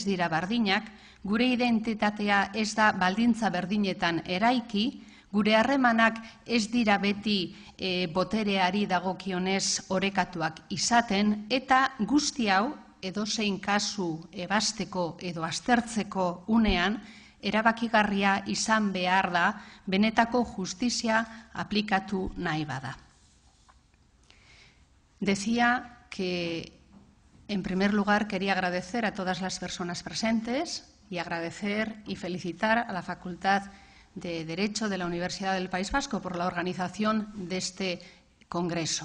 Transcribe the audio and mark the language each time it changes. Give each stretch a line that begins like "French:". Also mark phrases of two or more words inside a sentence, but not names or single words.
Basque: dira bardinak, gure identitatea ez da baldintza berdinetan eraiki, gure harremanak ez dira beti botereari dagokionez orekatuak izaten, eta guzti hau edozein kasu ebasteko edo aztertzeko unean, erabakigarria izan behar da benetako justizia aplikatu nahi bada.
Spanish: Decía que, en primer lugar, quería agradecer a todas las personas presentes y agradecer y felicitar a la Facultad de Derecho de la Universidad del País Vasco por la organización de este congreso.